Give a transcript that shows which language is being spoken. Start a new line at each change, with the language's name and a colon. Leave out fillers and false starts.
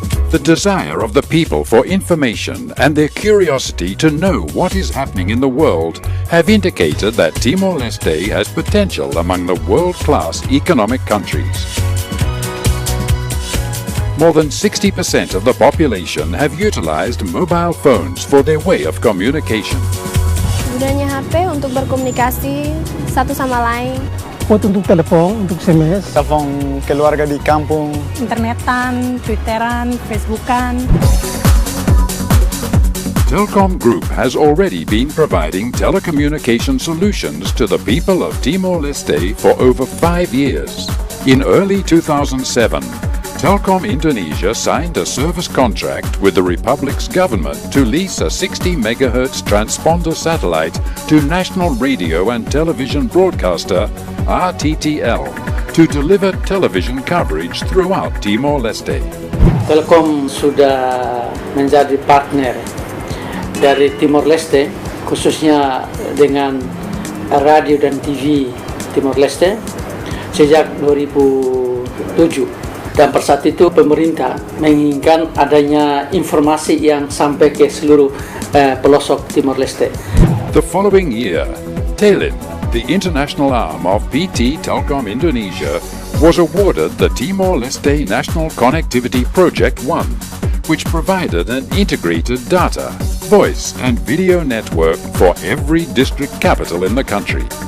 English: The desire of the people for information and their curiosity to know what is happening in the world have indicated that Timor-Leste has potential among the world-class economic countries. More than 60% of the population have utilized mobile phones for their way of communication.
Indonesian: Gunanya HP untuk berkomunikasi satu sama lain. Untuk telepon, untuk SMS. Telepon keluarga di kampung. Internetan, Twitteran, Facebookan.
English: Telkom Group has already been providing telecommunication solutions to the people of Timor-Leste for over 5 years. In early 2007, Telkom Indonesia signed a service contract with the Republic's government to lease a 60 MHz transponder satellite to National Radio and Television Broadcaster, RTTL, to deliver television coverage throughout Timor-Leste.
Indonesian: Telkom sudah menjadi partner dari Timor-Leste, khususnya dengan radio dan TV Timor-Leste, sejak 2007. Dan per saat itu pemerintah menginginkan adanya informasi yang sampai ke seluruh pelosok Timor-Leste.
English: The following year, Telin, the international arm of PT Telkom Indonesia, was awarded the Timor-Leste National Connectivity Project 1, which provided an integrated data, voice and video network for every district capital in the country.